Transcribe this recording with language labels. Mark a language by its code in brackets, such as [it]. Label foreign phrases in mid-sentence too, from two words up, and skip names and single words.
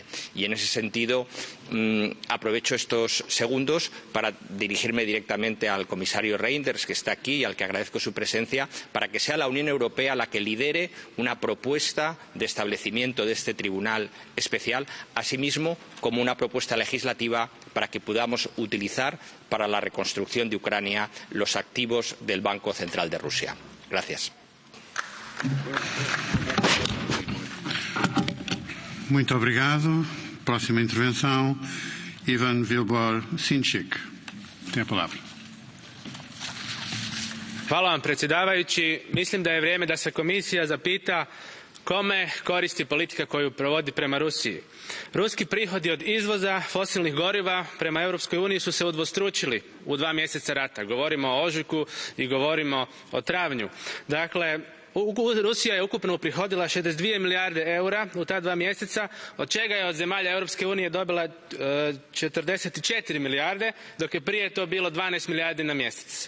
[es] Y en ese sentido, aprovecho estos segundos para dirigirme directamente al comisario Reuters, que está aquí y al que agradezco su presencia, para que sea la Unión Europea la que lidere una propuesta de establecimiento de este tribunal especial, asimismo como una propuesta legislativa para que podamos utilizar para la reconstrucción de Ucrania los activos del Banco Central de Rusia. Gracias. [pt] Muito obrigado. Próxima intervenção, Ivan Vilbor-Sinčić. Tem a palavra. [hr] Hvala vam, predsjedavajući. Mislim da je vrijeme da se komisija zapita kome koristi politika koju provodi prema Rusiji. Ruski prihodi od izvoza fosilnih goriva prema Europskoj uniji su se udvostručili u 2 mjeseca rata. Govorimo o ožujku i govorimo o travnju. Dakle, Rusija je ukupno uprihodila 62 milijarde eura u ta 2 mjeseca, od čega je od zemalja Europske unije dobila 44 milijarde, dok je prije to bilo 12 milijardi na mjesec.